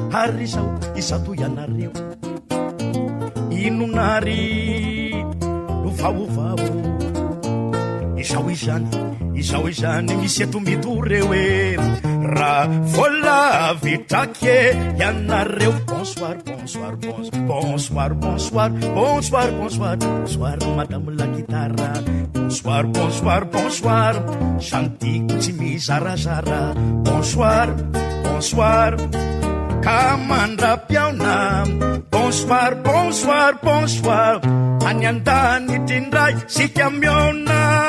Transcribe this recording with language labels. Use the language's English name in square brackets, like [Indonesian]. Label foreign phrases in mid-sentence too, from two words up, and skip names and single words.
[Malagasy] Ary izao, izato ianareo, ino nary no vaovao? Izao izany, izao izany misy eto mitoreo e, raha vola vitraky e ianareo. [French] Bonsoir, bonsoir, bonsoir, bonsoir, bonsoir, bonsoir, bonsoir, bonsoir, madame la guitare. Bonsoir, bonsoir, bonsoir, [Malagasy] zany tiako tsy mizarazara. [French] Bonsoir, bonsoir, [Malagasy] ka mandra-piaona. [French] Bonsoir, bonsoir, bonsoir, [Malagasy] any an-danitra indray sika miaona.